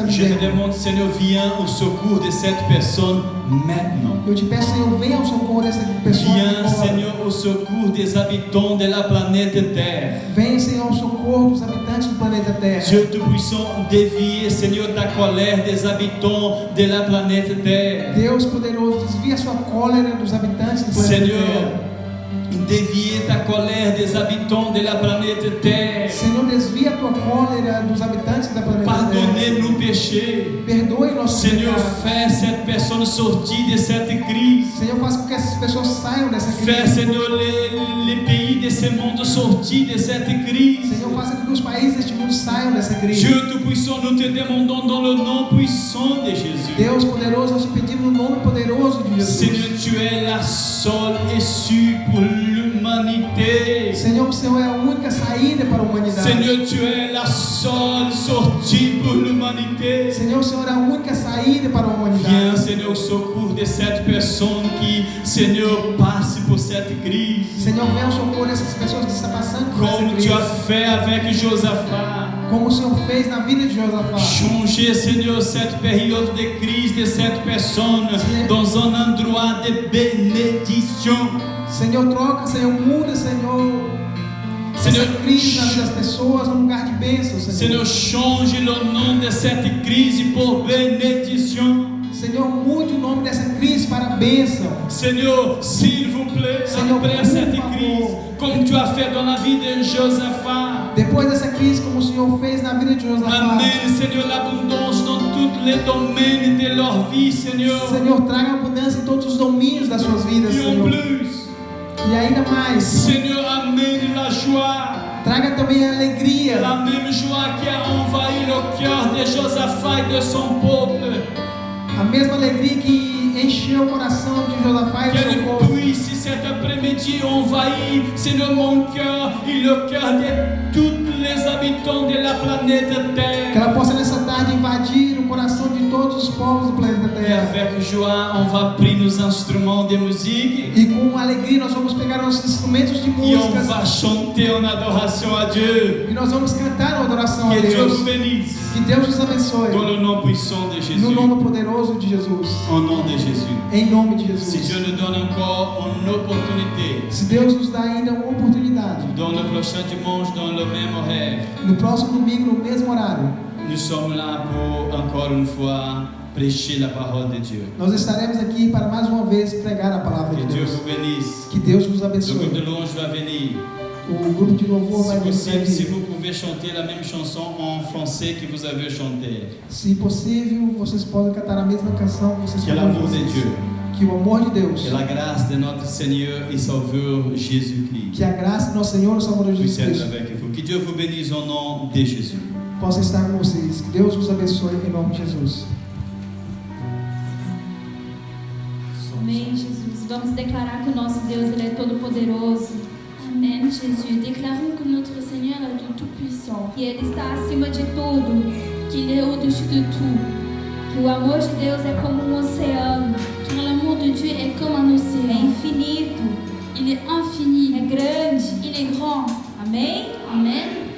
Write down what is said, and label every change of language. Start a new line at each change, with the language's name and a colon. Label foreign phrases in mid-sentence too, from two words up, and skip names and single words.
French: Je te
Portuguese: vivendo.
French: demande, Seigneur, viens au secours de cette personne maintenant.
Portuguese: Eu te peço, Senhor, venha ao socorro dessa pessoa
French: Viens,
Portuguese: agora.
French: Seigneur, au secours des habitants de la planète Terre.
Portuguese: Venha, Senhor, ao socorro dos habitantes do planeta Terra.
French: Dieu Tout-Puissant, dévie, Seigneur, ta colère des habitants de la planète Terre.
Portuguese: Deus poderoso, desvia a sua cólera dos habitantes do planeta
French: Seigneur,
Portuguese: Terra.
French: dévie ta colère des habitants de la planète Terre.
Portuguese: Senhor, desvia a tua cólera dos habitantes da planeta Terra.
French: Pardonnez nos péchés.
Portuguese: Perdoe nossos
French: Seigneur,
Portuguese: pecados.
French: fais cette personne sortir de cette crise.
Portuguese: Senhor, faça com que essas pessoas saiam dessa
French: Fais,
Portuguese: crise.
French: Seigneur, les pays de ce monde sortir de cette crise.
Portuguese: Senhor, faça com que os países deste mundo saiam dessa crise.
French: Dieu Tout-Puissant, nous te demandons dans le nom puissant de Jésus.
Portuguese: Deus poderoso, nós te pedimos no nome poderoso de Jesus.
French: Seigneur, tu es la seule issue pour l'humanité.
Portuguese: Senhor, o Senhor é a única saída para a humanidade.
French: Seigneur, tu es la seule sortie pour l'humanité.
Portuguese: Senhor, o Senhor é a única saída para a
French: Viens,
Portuguese: humanidade.
French: Seigneur, au secours de cette personne qui, Seigneur, passe pour cette crise.
Portuguese: Senhor, venha ao socorro dessas pessoas que estão passando por essa
French: Comme tu
Portuguese: crise.
French: as fait avec Josaphat.
Portuguese: Como o Senhor fez na vida de Josafá.
French: Changer, Seigneur, cette période de crise de cette personne dans un endroit de bénédiction.
Portuguese: Senhor, troca, Senhor, muda, Senhor, Senhor, essa crise na vida das pessoas num lugar de bênção,
French: Seigneur,
Portuguese: Senhor.
French: change le nom de cette crise pour bénédiction.
Portuguese: Senhor, mude o nome dessa crise para a bênção.
French: Seigneur, s'il vous plaît, Seigneur, après
Portuguese: por
French: cette
Portuguese: favor.
French: crise, comme tu as fait dans la vie de Josaphat,
Portuguese: Depois dessa crise, como o Senhor fez na vida de Josafá.
French: amène, Seigneur, l'abondance dans tous les domaines de leur vie, Seigneur.
Portuguese: Senhor, traga abundância em todos os domínios das suas vidas,
French: Et en
Portuguese: Senhor.
French: plus,
Portuguese: E ainda mais, Seigneur, amène la joie. traga também a alegria.
French: La même joie qui a envahi le cœur de Josaphat et de son peuple.
Portuguese: A mesma alegria que encheu o coração de Josafá e do seu
French: Qu'elle
Portuguese: povo.
French: puisse cet après-midi envahir, Seigneur, mon cœur et le cœur de tous les habitants de la planète
Portuguese: Que
French: Terre.
Portuguese: ela possa nessa tarde invadir o coração de todos os povos do planeta
French: Et
Portuguese: Terra.
French: avec joie, on va prendre nos instruments de musique
Portuguese: E com alegria nós vamos pegar nossos instrumentos de
French: et on
Portuguese: música
French: va chanter en adoration à Dieu.
Portuguese: e nós vamos cantar uma adoração a
French: Que Dieu vous
Portuguese: Deus.
French: bénisse.
Portuguese: Que Deus nos abençoe.
French: Dans le nom puissant de
Portuguese: No
French: Jésus.
Portuguese: nome poderoso de Jesus.
French: Au nom de Jésus.
Portuguese: Em nome de
French: Si Dieu
Portuguese: Jesus.
French: nous donne encore une opportunité,
Portuguese: Se Deus nos dá ainda uma oportunidade,
French: dans le prochain dimanche, dans le même horaire,
Portuguese: no próximo domingo, no mesmo horário,
French: nous sommes là pour encore une fois prêcher la parole de Dieu.
Portuguese: nós estaremos aqui para mais uma vez pregar a palavra
French: Que
Portuguese: de
French: Dieu
Portuguese: Deus.
French: vous bénisse.
Portuguese: Que Deus nos
French: Le groupe de
Portuguese: abençoe.
French: louange va venir.
Portuguese: O grupo de louvor
French: Si
Portuguese: vai
French: possible, si
Portuguese: vir.
French: vous pouvez chanter la même chanson en français que vous avez chanté.
Portuguese: Se possível, vocês podem cantar a mesma canção que vocês
French: Que
Portuguese: cantam.
French: l'amour de Dieu,
Portuguese: Que o amor de Deus,
French: que la grâce de notre Seigneur et Sauveur Jésus-Christ
Portuguese: que a graça do nosso Senhor e Salvador Jesus
French: puisse être
Portuguese: Cristo
French: avec vous. Que Dieu vous bénisse au nom de Jésus.
Portuguese: possa estar com vocês. Que Deus os abençoe em nome de Jesus. Amém, Jesus. Vamos declarar que o nosso Deus ele é todo poderoso,
French: Amen, Jésus. Déclarons que notre Seigneur est le Tout-Puissant,
Portuguese: que ele está acima de tudo,
French: qu'il est au-dessus de tout,
Portuguese: que o amor de Deus é como um oceano,
French: car l'amour de Dieu est comme un
Portuguese: é
French: océan.
Portuguese: infinito,
French: Il est infini,
Portuguese: é grande.
French: il est grand.
Portuguese: Amém?
French: Amen.